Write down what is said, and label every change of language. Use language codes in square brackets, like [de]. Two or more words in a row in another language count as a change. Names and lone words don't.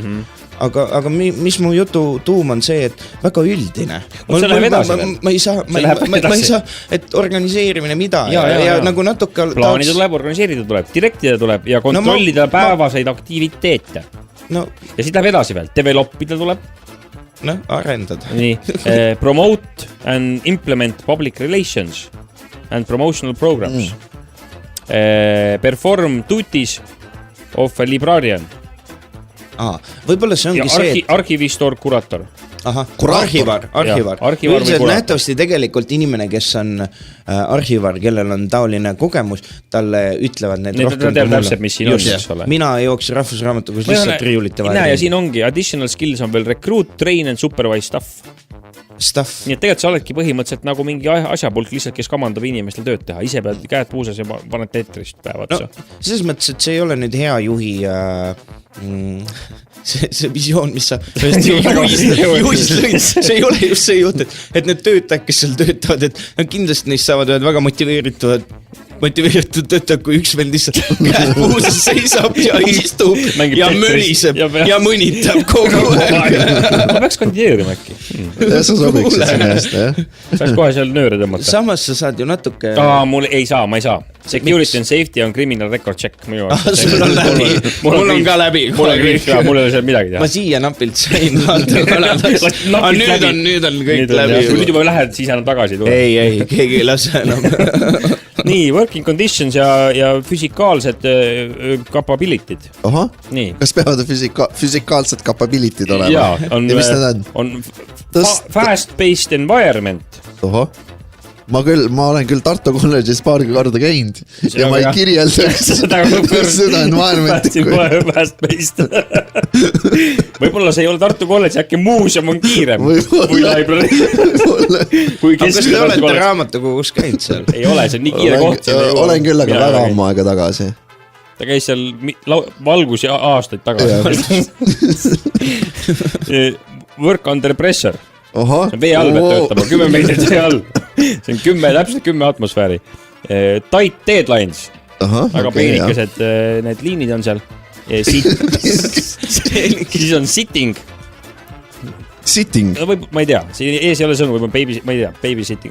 [et] Aga mis mu jutu tuum on see, et väga üldine. Ma ei saa, et organiseerimine mida ja nagu natuke plaanida tuleb, organiseerida tuleb, direktida tuleb ja kontrollida päevaseid aktiviteete. Ja siis läheb edasi veel, developida tuleb. Arendada. Nii, [en] promote and implement public relations and promotional programs. Perform duties of a librarian. [et] Võib-olla see ongi see, et arhivistor, kurator. Arhivar. Üldiselt nähtavasti tegelikult inimene, kes on arhivar, kellel on taoline kogemus, talle ütlevad need rohkem kui mulle. Mina ei jookse rahvusraamatukogus lihtsalt riiulite vahel. Ja siin ongi, [en] additional skills [et] on veel [en] recruit, train and supervise staff. [et] Nii et tegelikult sa oledki põhimõtteliselt nagu mingi asjapulk lihtsalt, kes kamandab inimestel tööd teha. Ise pead käed puusas ja paned teetrist päevad. Selles mõttes, et see ei ole nüüd hea juhi see visioon, mis sa juhist lõid, see ei ole just see juht, et need töötajad, kes seal töötavad, et kindlasti neist saavad väga motiveeritud töötajad, kui üks vend lihtsalt käed puusas seisab ja istub ja möriseb ja mõnitab kogu aeg. Ma peaks kandideerima äkki. Sa sobiks sinna eest, jah? Saaks kohe seal nööre tõmmata. Samas sa saad ju natuke... ma ei saa. [en] Security and safety on criminal record check. [et] Sul on läbi. Mul on ka läbi. Mul ei ole seal midagi teha. Ma siia napilt sain. Nüüd on kõik läbi. Kui nüüd juba lähed, siis enam tagasi tule. Ei, keegi ei lase enam. Nii, [en] working conditions [et] ja füsikaalsed capability'd. Nii. Kas peavad füsikaalsed capability'd olema? Jaa, mis need [en] on fast-paced environment. [et] Ma olen küll Tartu kolledžis paar korda käinud ja ma ei kirjeldaks seda environmenti. Fast-paced. Võib-olla see ei ole Tartu kolledž, äkki muuseum on kiirem või library. Aga kas te olete raamatukogus käinud seal? Ei ole, see on nii kiire koht. Olen küll, aga väga ammu aega tagasi. Ta käis seal valgus ja aastaid tagasi. [en] Work under pressure. [et] Vee all peab töötama, 10 meetrit vee all. See on täpselt 10 atmosfääri. [en] Tight deadlines. [et] Väga peenikesed need liinid on seal. Siis on sitting. Sitting? Ma ei tea, siin ees ei ole sõnu, võib-olla babysitting.